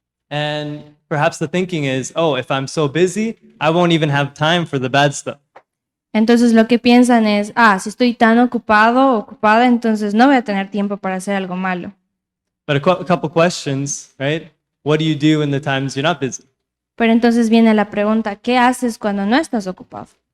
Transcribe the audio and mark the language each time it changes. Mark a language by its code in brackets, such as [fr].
[en] And perhaps the thinking is, oh, if I'm so busy, I won't even have time for the bad stuff. [es] Entonces lo que piensan es, si estoy tan ocupado o ocupada, entonces no voy a tener tiempo para hacer algo malo. [en] But a couple questions, right? What do you do in the times you're not busy? [es] Pero entonces viene la pregunta, ¿qué haces cuando no estás ocupado?